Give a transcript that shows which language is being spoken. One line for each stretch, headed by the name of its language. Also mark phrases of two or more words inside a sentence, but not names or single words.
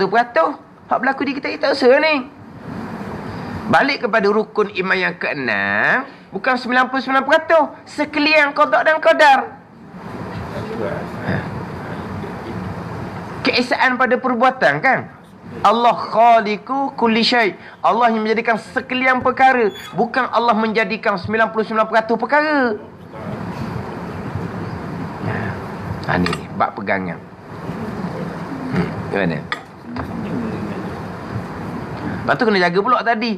Malay: Hak berlaku di kita ikhtiar usaha ni. Balik kepada rukun iman yang ke-6, bukan 99%, sekalian qada dan qadar. Keesaan pada perbuatan kan?
Arabic: الله خالق كل شيء'.
Malay: Allah yang menjadikan sekalian perkara, bukan Allah menjadikan 99% perkara. Ni bab pegangan. Gimana? Lepas tu kena jaga pula tadi.